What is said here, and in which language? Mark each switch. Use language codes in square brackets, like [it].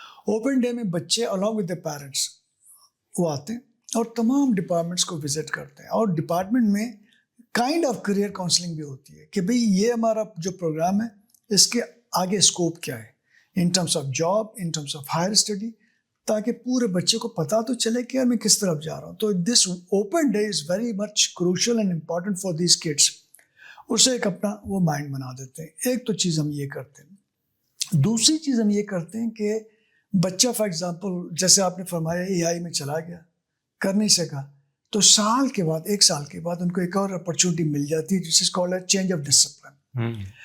[ur] Open day میں بچے [en] along with the [ur] parents وہ آتے ہیں اور تمام ڈپارٹمنٹس کو وزٹ کرتے ہیں, اور ڈپارٹمنٹ میں کائنڈ آف کریئر کاؤنسلنگ بھی ہوتی ہے کہ بھئی یہ ہمارا جو پروگرام ہے اس کے آگے اسکوپ کیا ہے [en] in terms of job, in terms of higher study, [ur] تاکہ پورے بچے کو پتا تو چلے کہ یار میں کس طرف جا رہا ہوں. [en] تو this open day is very much crucial and important for these kids. [ur] اسے ایک اپنا وہ مائنڈ بنا دیتے ہیں. ایک تو چیز ہم یہ کرتے ہیں. دوسری چیز ہم یہ کرتے ہیں کہ بچہ فار ایگزامپل جیسے آپ نے فرمایا اے آئی میں چلا گیا, کر نہیں سکا, تو سال کے بعد 1 سال کے بعد ان کو ایک اور اپرچونٹی مل جاتی ہے [en] جس is called a change of discipline.